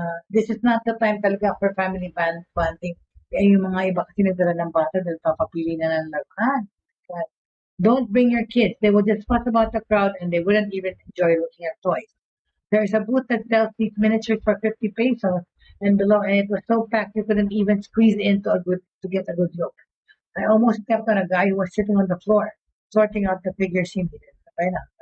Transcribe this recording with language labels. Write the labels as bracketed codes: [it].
[en] This is not the time talaga for family bonding. [tl] Yung mga iba kasi nagdala ng bata dahil papapili na ng laruan. [en] Don't bring your kids. They will just fuss about the crowd and they wouldn't even enjoy looking at toys. There's a booth that sells these miniatures for 50 pesos and below, and it was so packed you couldn't even squeeze in to get a good look. I almost stepped on a guy who was sitting on the floor, sorting out the figures he needed. [tl] Sabay na.